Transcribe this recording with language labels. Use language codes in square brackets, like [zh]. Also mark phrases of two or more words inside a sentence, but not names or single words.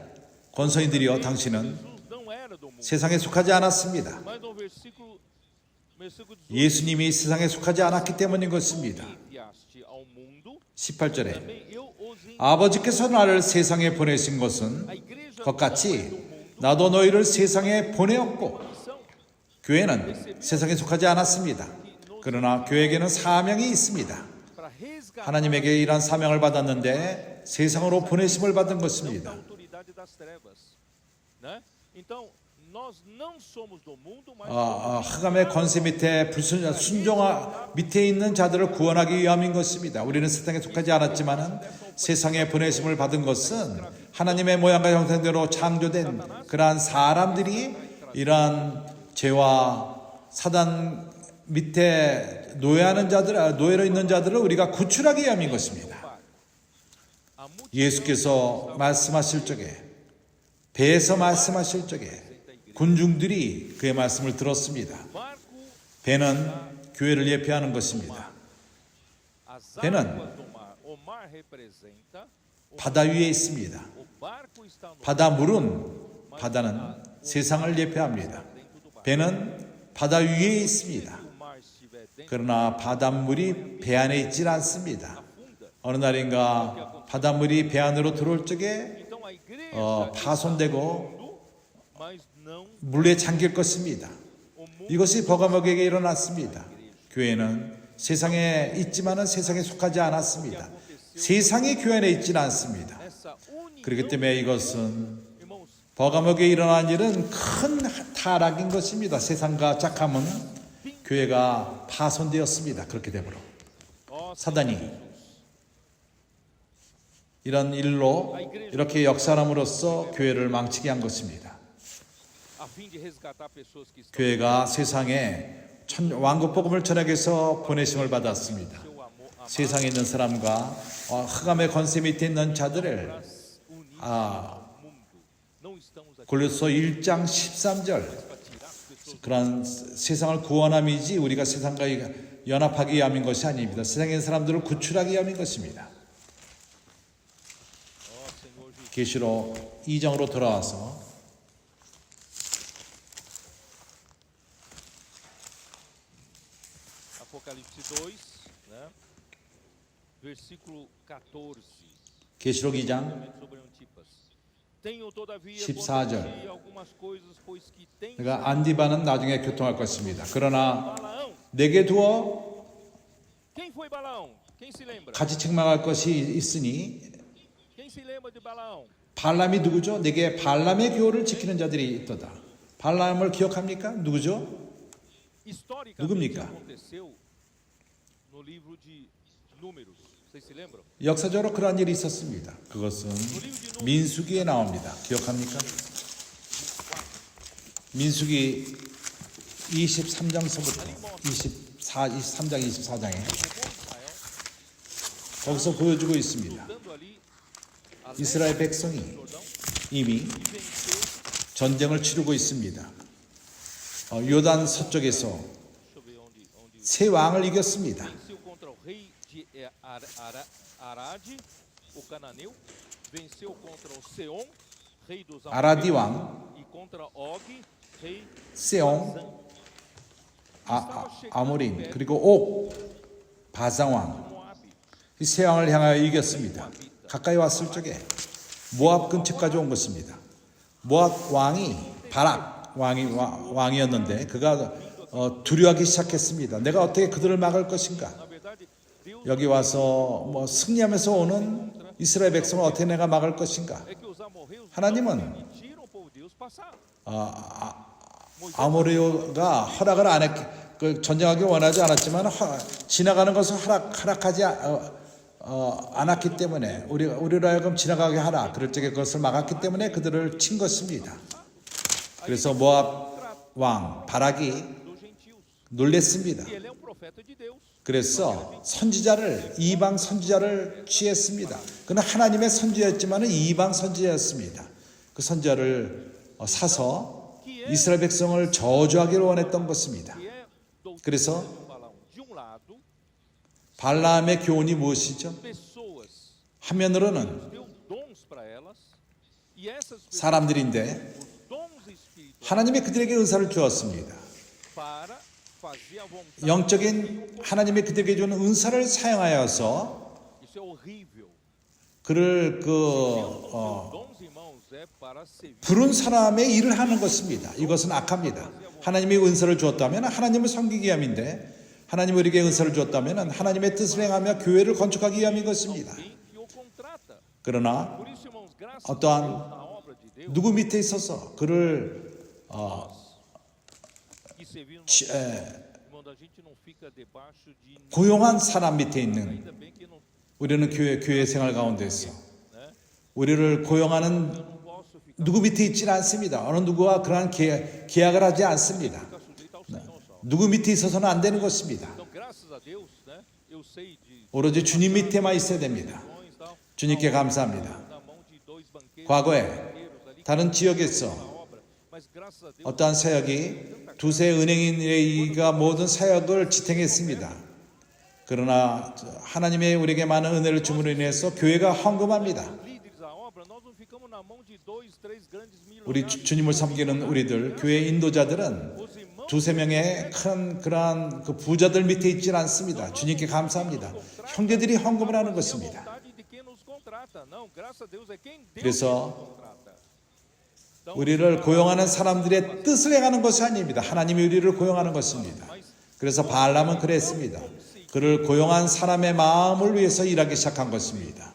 [ko] 권서인들이여 당신은 [pt] Jesus não era do mundo. [ko] 세상에 속하지 않았습니다. [pt] Mas no versículo 18, [ko] 예수님이 세상에 속하지 않았기 때문인 것입니다. [pt] enviaste ao mundo, [ko] 18절에 [pt] também eu os enviei. [ko] 아버지께서 나를 세상에 보내신 것은 [pt] A igreja [ko] 것같이 나도 너희를 세상에 보내었고 [pt] missão [ko] 교회는 세상에 속하지 않았습니다. 그러나 교회에게는 사명이 있습니다. [pt] para resgatar [ko] 하나님에게 이러한 사명을 받았는데 세상으로 보내심을 받은 [pt] da [ko] 것입니다. [pt] autoridade das trevas, né? Então, nós não somos do mundo, mas [ko] 흑암의 권세 밑에 순종하 밑에 있는 자들을 구원하기 위함인 것입니다. 우리는 세상에 속하지 않았지만은 세상에 보내심을 받은 것은 하나님의 모양과 형상대로 창조된 그러한 사람들이 이러한 죄와 사단 밑에 노예로 있는 자들을 우리가 구출하기 위함인 것입니다. [pt] a multidão [ko] 예수께서 말씀하실 적에 배에서 말씀하실 적에 군중들이 그의 말씀을 들었습니다. [pt] barco, [ko] 배는 교회를 예표하는 것입니다. [pt] as [ko] 배는 [pt] águas do mar. O mar representa [ko] 바다 위에 있습니다. [pt] o barco está no [ko] 바다는 세상을 예표합니다. 배는 바다 위에 있습니다. [pt] o mar estiver dentro [ko] 그러나 바닷물이 배 안에 있질 않습니다. [pt] funda. [ko] 어느 날인가 바닷물이 배 안으로 들어올 적에 [pt] Então a igreja [ko] 파손되고 [pt] mas não [ko] 물에 잠길 것입니다. [pt] o mundo. [ko] 이것이 버가목에게 일어났습니다. 교회는 세상에 있지만은 세상에 속하지 않았습니다. 세상이 교회 안에 있지는 않습니다. [pt] Essa união, [ko] 그렇기 때문에 이것은 [pt] irmãos, [ko] 버가목에 일어난 일은 큰 타락인 것입니다. 세상과 짝함은 교회가 파손되었습니다. 그렇게 되므로 [pt] ó [ko] 사단이 이런 일로 이렇게 역사함으로써 교회를 망치게 한 것입니다. [pt] a fim de resgatar pessoas que estão [ko] 교회가 세상에 왕국 복음을 전하기 위해서 보내심을 받았습니다. [pt] seu amor, amar [ko] 세상에 있는 사람과 흑암의 권세 밑에 있는 자들을 [pt] unir [ko] 아, [pt] o mundo. Não estamos aqui [ko] 골로새 1장 13절 [pt] para tirar as pessoas [ko] 그런 세상을 구원함이지 우리가 세상과 연합하기 위함인 것이 아닙니다. 세상에 있는 사람들을 구출하기 위함인 것입니다. [pt] Ó Senhor Jesus. [ko] 계시록 2장으로 돌아와서 [pt] Apocalipse 2, né? Versículo 14. [ko] 계시록 2장 [pt] Sobre Antipas. Tenho todavia [ko] 14절. [pt] contra ti algumas coisas, pois que tens [ko] 내가 안디바는 나중에 교통할 것입니다. 그러나 [pt] Balaão. [ko] 내게 두어 [pt] Quem foi Balaão? Quem se lembra? [ko] 같이 책망할 것이 있으니 [pt] Quem se lembra de Balaão? [ko] 발람이 누구죠? 내게 발람의 교를 지키는 자들이 있도다. 발람을 기억합니까? 누구죠? [pt] Historicamente [ko] 누굽니까? [pt] aconteceu no livro de Números. Vocês se lembram? [ko] 역사적으로 그러한 일이 있었습니다. 그것은 민수기에 나옵니다. 기억합니까? 민수기 23장서부터 23장 24장에 거기서 보여주고 있습니다. [pt] Dando ali a [ko] 이스라엘 백성이 [pt] Jordão [ko] 이미 [pt] e venceu. [ko] 전쟁을 치르고 있습니다. 요단 서쪽에서 [pt] Deixa eu ver onde [ko] 새 왕을 이겼습니다. [pt] venceu contra o rei de Arad, o cananeu, venceu contra o Seom, rei dos [ko] 아라디 [pt] amorreus, [ko] 왕 [pt] e contra Og, rei [ko] 세옹 아모린 그리고 옥 바상 왕 [pt] Moabe. [ko] 이 세 왕을 향하여 이겼습니다. 가까이 왔을 적에 모압 근처까지 온 것입니다. 모압 왕이 바락 왕이었는데 그가 두려워하기 시작했습니다. 내가 어떻게 그들을 막을 것인가? [pt] Na verdade, Deus [ko] 여기 와서 승리하면서 오는 이스라엘 백성을 어떻게 내가 막을 것인가? [pt] é que os amorreus [ko] 하나님은 [pt] não permitiram o povo de Deus passar. [ko] 아모레오가 허락을 안 했, 전쟁하기 원하지 않았지만 지나가는 것을 허락하지 않았기 때문에 우리로 하여금 지나가게 하라. 그럴 적에 그것을 막았기 때문에 그들을 친 것입니다. 그래서 모압 왕 바락이 [pt] Dos gentios. [ko] 놀랬습니다. [pt] E ele é um profeta de Deus. [ko] 그래서 이방 선지자를 취했습니다. 그는 하나님의 선지자였지만 이방 선지자였습니다. 그 선지자를 사서 이스라엘 백성을 저주하기를 원했던 것입니다. [pt] Que é doutrina [ko] 그래서 [pt] do Balaão. De um lado, [ko] 발람의 교훈이 무엇이죠? [pt] pessoas [ko] 한면으로는 [pt] deu dons para elas, e essas pessoas, [ko] 사람들인데 [pt] os dons espirituais, [ko] 하나님이 그들에게 은사를 주었습니다. [pt] para fazer a vontade. [ko] 영적인 하나님이 그들에게 주는 은사를 사용하여서 [pt] Isso é horrível. [ko] 그를 [pt] Dons, irmãos, é para servir. [ko] 부른 사람의 일을 하는 것입니다. 이것은 악합니다. 하나님이 은사를 주었다면 하나님을 섬기기 위함인데 하나님이 우리에게 은사를 주었다면 하나님의 뜻을 행하며 교회를 건축하기 위함인 것입니다. [pt] Alguém que o contrata. [ko] 그러나 [pt] Por isso, irmãos, graças [ko] 어떠한 [pt] a Deus na obra de Deus, [ko] 누구 밑에 있어서 그를 [pt] que servimos, irmão, a gente não fica debaixo de ninguém. [ko] 고용한 사람 밑에 있는 [pt] Ainda bem que não, [ko] 우리는 교회 생활 가운데서 [pt] né? [ko] 우리를 고용하는 [pt] Eu não posso ficar [ko] 누구 밑에 있지는 않습니다. 어느 누구와 그러한 계약을 하지 않습니다. [pt] sujeito ao Senhor só. [ko] 누구 밑에 있어서는 안 되는 것입니다. [pt] Então, graças a Deus, né? Eu sei de [ko] 오로지 주님 밑에만 있어야 됩니다. [pt] dons, tal, [ko] 주님께 감사합니다. [pt] na mão de dois banqueiros, [ko] 과거에 [pt] banqueiros ali, [ko] 다른 지역에서 [pt] na obra, mas graças a Deus, [ko] 어떠한 사역이 두세 은행인가 모든 사역을 지탱했습니다. 그러나 하나님의 우리에게 많은 은혜를 줌으로 인해서 교회가 헌금합니다. [pt] líderes da obra, nós não ficamos na mão de dois, três grandes [ko] 우리 [pt] milionários. [ko] 주님을 섬기는 우리들 교회 인도자들은 [pt] Os irmãos [ko] 두세 명의 큰 그러한 그 부자들 밑에 있질 않습니다. 주님께 감사합니다. 형제들이 헌금을 하는 [pt] têm a [ko] 것입니다. [pt] vontade de quem nos contrata. Não, graças a Deus é quem Deus [ko] 그래서 [pt] nos contrata. Então, [ko] 우리를 고용하는 사람들의 뜻을 행하는 것이 아닙니다. 하나님이 우리를 고용하는 것입니다. 그래서 발람은 그랬습니다. 그를 고용한 사람의 마음을 위해서 일하기 시작한 것입니다.